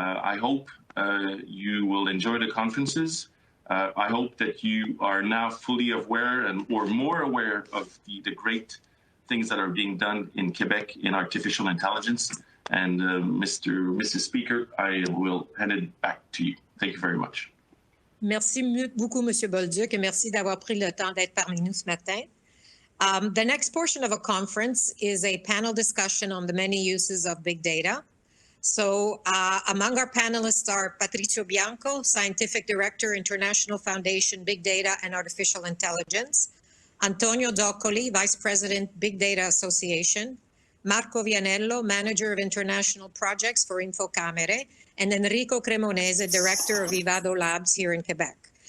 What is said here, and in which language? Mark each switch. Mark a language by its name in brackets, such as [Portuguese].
[English] I hope you will enjoy the conferences. I hope that you are now fully aware or more aware of the great things that are being done in Quebec in artificial intelligence. And Mrs. Speaker, I will hand it back to you. Thank you very much. [French] Merci beaucoup, Monsieur Bolduc, et merci d'avoir pris le temps d'être parmi nous ce matin. [English] The next portion of a conference is a panel discussion on the many uses of big data. So among our panelists are Patrizio Bianchi, Scientific Director, International Foundation, Big Data and Artificial Intelligence, Antonio Zoccoli, Vice President, Big Data Association, Marco Vianello, Manager of International Projects for Infocamere, and Enrico Cremonese, Director of Ivado Labs here in Quebec.